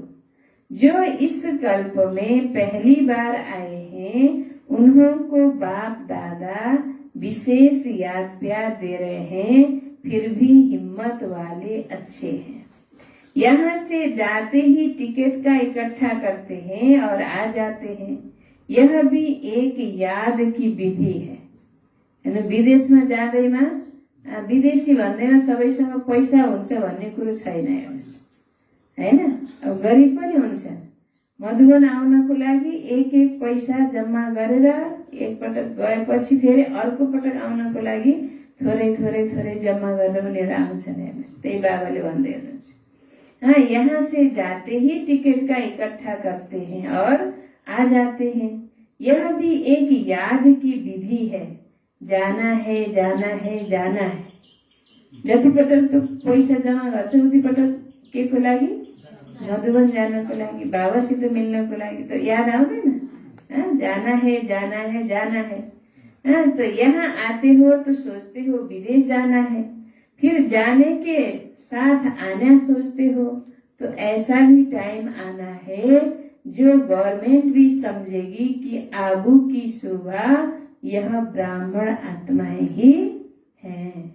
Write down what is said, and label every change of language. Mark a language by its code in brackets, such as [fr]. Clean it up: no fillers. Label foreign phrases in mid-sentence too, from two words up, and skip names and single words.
[hi] जो इस कल्प में पहली बार आए हैं उन्हों को बाप दादा विशेष याद प्यार दे रहे हैं। फिर भी हिम्मत वाले अच्छे हैं। यहाँ से जाते ही टिकट का इकट्ठा करते हैं और आ जाते हैं। यह भी एक याद की विधि है। [ne] विदेश में जाँदैमा विदेशी भन्दैमा सबैसँग पैसा हुन्छ भन्ने कुरो छैन हेर्नुस्, हैन। अब गरिब पनि हुन्छ। मधुबन आउनको लागि एक एक पैसा जम्मा गरेर एक पटक गएपछि फेरि अर्को पटक आउनको लागि थोरै थोरै थोरै जम्मा गरेर उनीहरू आउँछन् हेर्नुस्। त्यही बाबाले भन्दै हुनुहुन्छ। [hi] हाँ, यहाँ से जाते ही टिकट का इकट्ठा करते हैं और आ जाते हैं। यह भी एक याद की विधि है। जाना है जाना है जाना है। [ne] जति पटक तो पैसा जम्मा गर्छ उति पटक के को लागि? मधुबन जानको लागि, बाबासित मिल्नको लागि। [hi] तो [ne] याद आउँदैन? [hi] जाना है जाना है जाना है। तो यहाँ आते हो तो सोचते हो विदेश जाना है, फिर जाने के साथ आना सोचते हो। तो ऐसा भी टाइम आना है जो गवर्नमेंट भी समझेगी कि आबू की सुबह यह ब्राह्मण आत्माएं ही हैं।